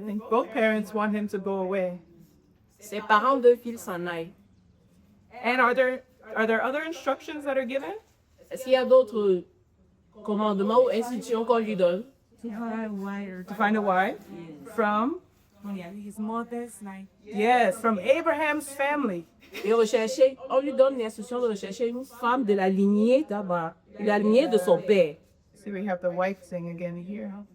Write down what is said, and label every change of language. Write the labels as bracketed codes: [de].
[en] I think both parents want him to go away. [fr] Ses parents veulent qu'il s'en aille. [en] And are there other instructions that are given? [fr] Est-ce qu'il y a d'autres commandements ou instructions qu'on lui donne? [en] to her wired. To find a wife from His mother's like yes, from Abraham's family. [fr] Et rechercher, on lui donne l'instruction de rechercher une femme de la lignée d'Abraham, de la lignée de son père. [en] See, we have the wife thing again here.